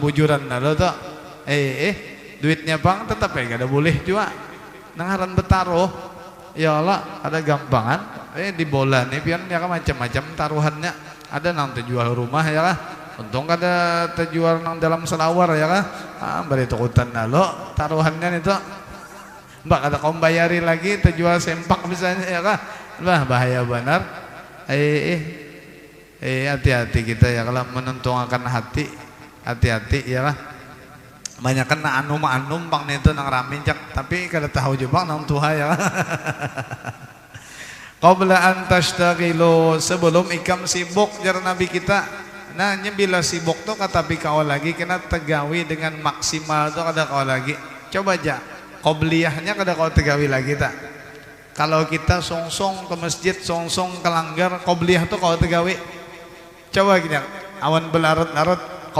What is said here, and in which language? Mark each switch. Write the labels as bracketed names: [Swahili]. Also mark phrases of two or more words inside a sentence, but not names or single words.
[Banjar] bujuran dah lo tuh duitnya bang tetap ya kada boleh juga nangaran betaruh ya Allah ada gampangan di bola nih pian ya kan macam-macam taruhannya ada nang terjual rumah ya lah untung kada terjual nang dalam selawar ya kan beri tukutan nalo taruhannya itu mbak kada kau bayari lagi terjual sempak misalnya ya kan bah bahaya benar hati-hati kita ya kalau menentukan hati-hati ya lah banyak kan anu bang itu nang ramin cak tapi kada tahu juga nang tuha ya [Arabic] qabla an tashtaghilu [Banjar] sebelum ikam sibuk jar nabi kita nah bila sibuk tuh tapi kau lagi kena tegawi dengan maksimal tuh kada kau lagi coba aja qobliyahnya kada kau tegawi lagi tak kalau kita songsong ke masjid songsong ke langgar qobliyah tuh kau tegawi coba gini awan belarut-larut qobliyah